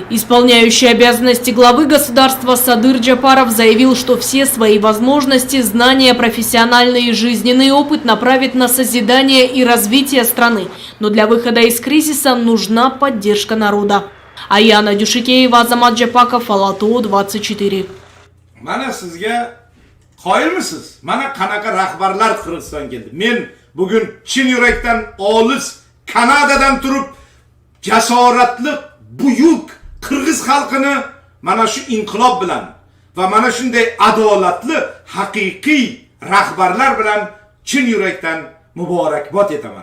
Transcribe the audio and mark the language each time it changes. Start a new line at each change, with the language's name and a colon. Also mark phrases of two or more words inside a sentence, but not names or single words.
Russian: Исполняющий обязанности главы государства Садыр Джапаров заявил, что все свои возможности, знания, профессиональный и жизненный опыт направит на созидание и развитие страны. Но для выхода из кризиса нужна поддержка народа. Аяна Дюшикеева, Азамат Джапаков, Алату 24.
Uzbek: Mana sizga qoyilmisiz? Mana qanaqa rahbarlar Qirg'izistonga keldi. Men bugun chin yurakdan olis Kanadadan turib jasoratli buyuk Qirg'iz xalqini mana shu inqilob bilan va mana shunday adolatli haqiqiy rahbarlar bilan chin yurakdan muborakbod etaman.